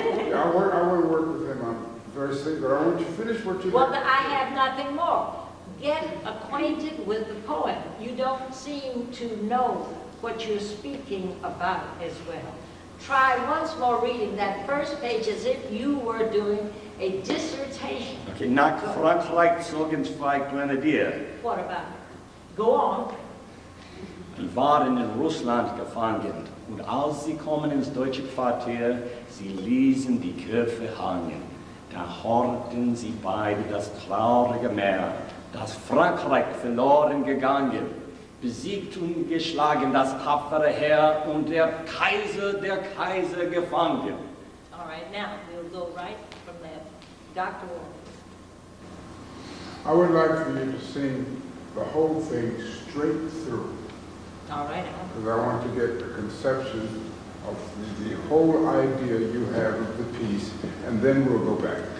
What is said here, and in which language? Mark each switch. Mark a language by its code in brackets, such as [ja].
[en] Yeah, I want to work with him. I'm very sick, but I want you to finish what you Well, I have nothing more. Get acquainted with the poem. You don't seem to know what you're speaking about as well. Try once more reading that first page as if you were doing a dissertation. [de] Okay, nach Frankreich zogen zwei Grenadier. [en] What about it? Go on. [de] Die waren in Russland gefangen, und als sie kommen ins deutsche Quartier, sie ließen die Köpfe hangen. Da horchten sie beide das traurige Meer, das Frankreich verloren gegangen, besiegt und geschlagen das tapfere Heer und der Kaiser gefangen. [en] All right, now we'll go right from there. Dr. Warfield. I would like for you to sing the whole thing straight through. All right. Because I want to get the conception of the whole idea you have of the piece, and then we'll go back.